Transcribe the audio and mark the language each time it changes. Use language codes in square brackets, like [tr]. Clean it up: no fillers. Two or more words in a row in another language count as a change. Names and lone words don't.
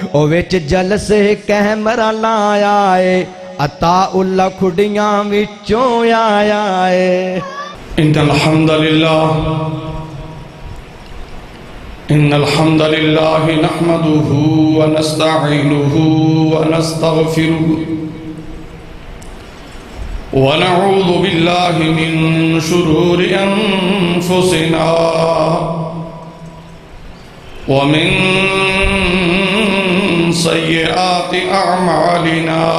[pa] او وچ جلسے کیمرہ لایا اے عطا اللہ کھڑیاں وچوں آیا اے [ar] ان الحمد للہ نحمده ونستعینه ونستغفره ونعوذ باللہ من شرور انفسنا ومن سیئات اعمالنا